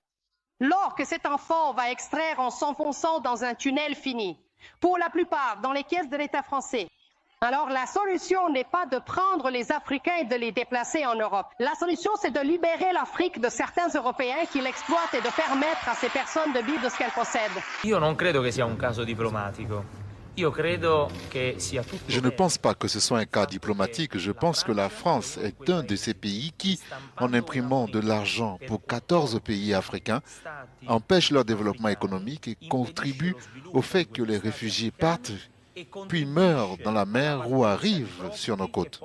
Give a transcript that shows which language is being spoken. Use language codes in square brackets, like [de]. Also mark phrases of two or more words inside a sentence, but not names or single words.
[fr] L'or que cet enfant va extraire en s'enfonçant dans un tunnel finit, pour la plupart, dans les caisses de l'État français. Alors la solution n'est pas de prendre les Africains et de les déplacer en Europe. La solution, c'est de libérer l'Afrique de certains Européens qui l'exploitent et de permettre à ces personnes de vivre de ce qu'elles possèdent. [it] Io non credo che sia un caso diplomatico. [fr] Je ne pense pas que ce soit un cas diplomatique. Je pense que la France est un de ces pays qui, en imprimant de l'argent pour 14 pays africains, empêche leur développement économique et contribue au fait que les réfugiés partent puis meurent dans la mer ou arrivent sur nos côtes.